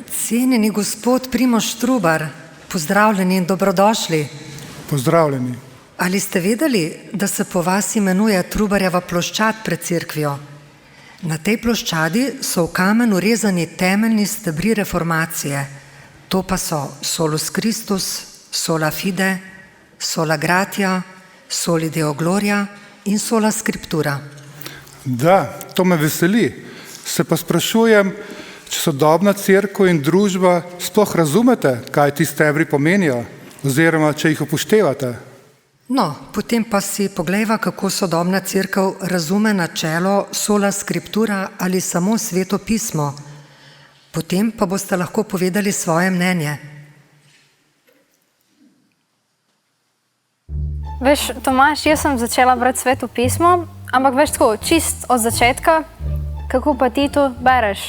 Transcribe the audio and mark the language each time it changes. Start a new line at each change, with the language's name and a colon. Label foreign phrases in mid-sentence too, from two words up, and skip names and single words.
Slovenian: Cenjeni gospod Primož Trubar, pozdravljeni in dobrodošli. Pozdravljeni. Ali ste vedeli, da se po vas imenuje Trubarjeva ploščad pred cerkvijo? Na tej ploščadi so v kamenu rezani temeljni stebri reformacije. To pa so
Latin: solus Christus, sola fide, sola gratia, soli deo gloria in sola scriptura.
Slovenian: Da, to me veseli. Se pa sprašujem, če sodobna cerkev in družba sploh razumete, kaj ti stebri pomenijo, oziroma če jih upoštevate. No, potem pa si poglejva, kako sodobna cerkev razume načelo
Latin: sola scriptura
Slovenian: ali samo sveto pismo. Potem pa boste lahko povedali svoje mnenje. Veš, Tomaž, jaz sem začela brati sveto pismo, ampak veš tako, čist od začetka, kako pa ti to bereš?